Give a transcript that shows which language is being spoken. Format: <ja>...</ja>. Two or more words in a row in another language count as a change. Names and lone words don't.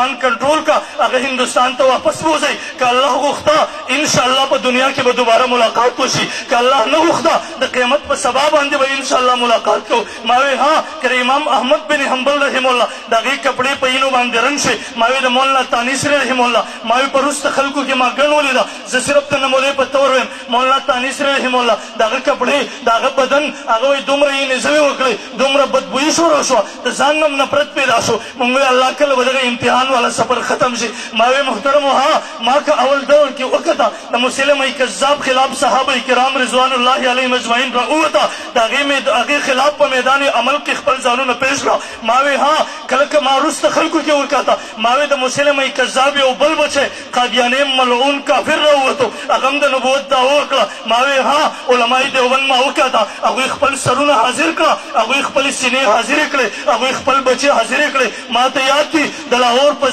<ps>کنټرول کا هغه هندوستان ته واپس بوځئ که الله غوښته انشاءالله په دنیا کې به دوباره ملاقات وشي که الله نه غوښته د قیامت په سبا باندې به انشاءالله ملاقات کوو ما وی ها که امام احمد بن حنبل</ps> <ar>رحم الله</ar> <ps>د هغې کپړې په اینو باندې رنګ شي ما وی د مولانا تانیسري</ps> <ar>رحم الله</ar> <ps>ما وی په وروسته خلکو کې ما ګڼ ولیده زه صرف د نمونې په طور ویم مولانا تانیسري</ps> <ar>رحم الله</ar> <ps>د هغه کپړې د هغه بدن هغه وایي دومره یې نظمې وکړې دومره بدبویي شروع شوه د ځان نه نفرت پیدا شو مونږ وی الله کله به دغه امتحان والا سفر ختم شي ما وی محترمو ها ما که اول دور کې وکته د مسلمه کذاب خلاف صحابه کرام</ps> <ar>رضوان الله علیهم اجمعین</ar> <ps>راووته د هغې خلاف په میدان عمل کې خپل ځانونه پیش کړه ما وی ها کله که ما وروسته خلکو کې ورکاته ما وی د مسلمه کذاب یو بل بچی قادیاني ملعون کافر راووتو هغه هم د نبوت دعوه وکړه ما وی ها علمای دیوبند ما وکاته هغوی خپل سرونه حاضر کړه هغوی خپلې سینې حاضرې کړې هغوی خپل بچې حاضرې کړې ما ته یاد دي د لاهور په</ps>